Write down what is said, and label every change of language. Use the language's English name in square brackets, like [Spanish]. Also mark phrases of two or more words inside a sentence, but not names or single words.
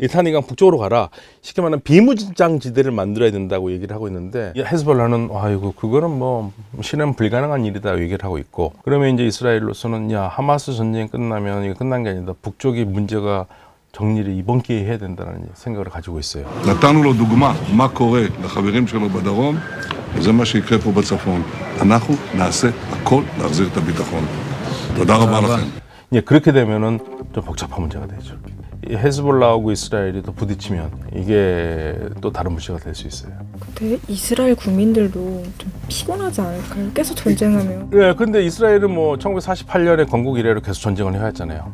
[Korean] 리타니 강 북쪽으로 가라. 쉽게 말하면 비무장지대를 만들어야 된다고 얘기를 하고 있는데 헤즈볼라는 아이고 그거는 뭐 실현 불가능한 일이다 얘기를 하고 있고 그러면 이제 이스라엘로서는 야 하마스 전쟁이 끝나면 이거 끝난 게 아니다. 북쪽이 문제가 정리를 이번 기회에 해야 된다는 생각을 가지고 있어요. [Hebrew] נתנו לו דוגמה מה קורה לחברים שלו בדרום וזה מה שיקרה פה בצפון. אנחנו נעשה הכל להחזיר את הביטחון. תודה רבה לכם. [Korean] 이제 그렇게 되면은 좀 복잡한 문제가 되죠. 이 헤즈볼라하고 이스라엘이 또 부딪히면 이게 또 다른 문제가 될 수 있어요. 근데 이스라엘 국민들도 좀 피곤하지 않을까요? 계속 전쟁하면. 예, 근데 이스라엘은 뭐 1948년에 건국 이래로 계속 전쟁을 해왔잖아요.